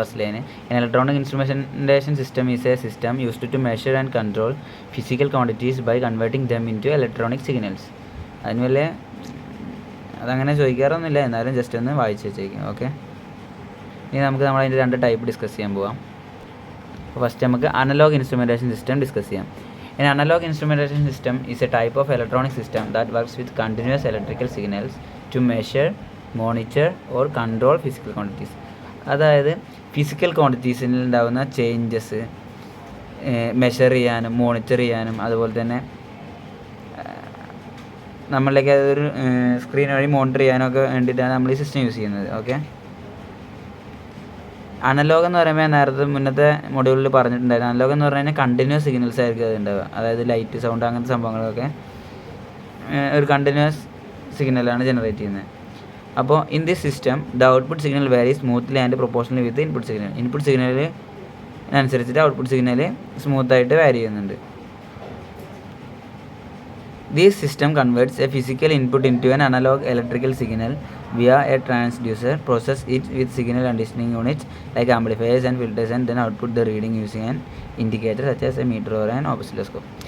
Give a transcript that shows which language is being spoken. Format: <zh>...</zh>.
<en>First line, electronic instrumentation system is a system used to measure and control physical quantities by converting them into electronic signals.</en> <ml>അതിന് വലിയ അതങ്ങനെ ചോദിക്കാറൊന്നുമില്ല, എന്നാലും just ഒന്ന് വായിച്ച് വെച്ചേക്കും. Okay, ഇനി നമുക്ക് നമ്മളതിൻ്റെ രണ്ട് ടൈപ്പ് ഡിസ്കസ് ചെയ്യാൻ പോകാം. അപ്പോൾ ഫസ്റ്റ് നമുക്ക് അനലോഗ് ഇൻസ്ട്രുമെൻറ്റേഷൻ സിസ്റ്റം ഡിസ്കസ് ചെയ്യാം.</ml> <en>An analog instrumentation system is a type of electronic system that works with continuous electrical signals to measure, monitor or control physical quantities.</en> <ml>അതായത് ഫിസിക്കൽ ക്വാണ്ടിറ്റീസിൽ ഉണ്ടാകുന്ന changes measure ചെയ്യാനും monitor ചെയ്യാനും അതുപോലെ തന്നെ നമ്മളിലേക്ക് അതൊരു screen വഴി മോണിറ്റർ ചെയ്യാനൊക്കെ വേണ്ടിയിട്ടാണ് നമ്മൾ ഈ സിസ്റ്റം യൂസ് ചെയ്യുന്നത്. ഓക്കെ, അനലോഗ് എന്ന് പറയുമ്പോൾ നേരത്തെ മുന്നത്തെ മൊഡ്യൂളിൽ പറഞ്ഞിട്ടുണ്ടായിരുന്നു, അനലോഗ് എന്ന് പറഞ്ഞു കഴിഞ്ഞാൽ കണ്ടിന്യൂസ് സിഗ്നൽസ് ആയിരിക്കും അത് ഉണ്ടാവുക. അതായത് ലൈറ്റ്, സൗണ്ട് അങ്ങനത്തെ സംഭവങ്ങളൊക്കെ ഒരു കണ്ടിന്യൂസ് സിഗ്നലാണ് ജനറേറ്റ് ചെയ്യുന്നത്.</ml> <en>അപ്പോൾ in this system the output signal varies smoothly and proportional with input signal.</en> <ml>Input സിഗ്നലിനനുസരിച്ചിട്ട് output signal സ്മൂത്തായിട്ട് വാരി ചെയ്യുന്നുണ്ട്.</ml> <en>This system converts a physical input into an analog electrical signal via a transducer, process it with signal conditioning units like amplifiers and filters, and then output the reading using an indicator such as a meter or an oscilloscope.</en>